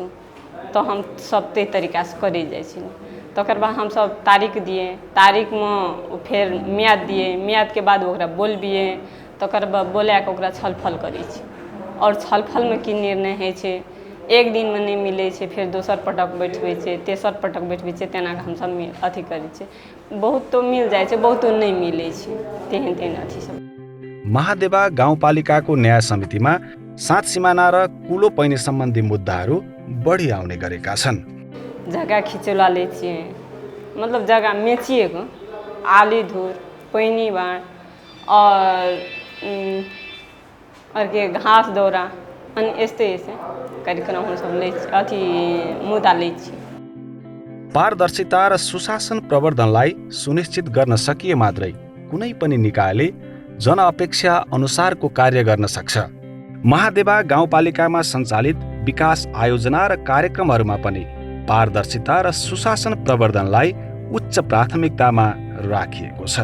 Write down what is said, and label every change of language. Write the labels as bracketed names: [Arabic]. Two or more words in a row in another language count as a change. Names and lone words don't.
[Maithili] तऽ हम सब तै तरीकासँ करै जाइ छी। तकर बाद हमसब तारीख दिए, तारीखमे फेर म्याद दिए, म्यादके बाद ओकरा बोलबिए, तकर बाद बोलाके ओकरा छलफल करै छी। आओर छलफलमे की निर्णय होइ छै, एक दिनमे नहि मिलै छै, फेर दोसर पटक बैठबै छै, तेसर पटक बैठबै छै, तेनाके हमसब अथी करै छै। बहुत तो मिल जाइ छै, बहुत तो नहि मिलै छै, तेहन तेहन अथी सब। [Nepali] महादेवा गाउँपालिकाको न्याय समितिमा सात सिमाना र कुलो पैने सम्बन्धी मुद्दाहरू बढी आउने गरेका छन्। [Maithili] जग्गा खिचौला लै छियै, मतलब जग्गा मेचिएको, आली धुर, पैनी बाँड और के घास दौरा [Nepali] अनि यस्तै यस्तै [Maithili] कार्यक्रम हमसब लै छी, अथी मुद्दा लै छी। [Nepali] पारदर्शिता र सुशासन प्रवर्धनलाई सुनिश्चित गर्न सकिए मात्रै कुनै पनि निकायले जनअपेक्षा अनुसारको कार्य गर्न सक्छ। महादेवा गाउँपालिकामा सञ्चालित विकास आयोजना र कार्यक्रमहरूमा पनि पारदर्शिता र सुशासन प्रवर्धनलाई उच्च प्राथमिकतामा राखिएको छ।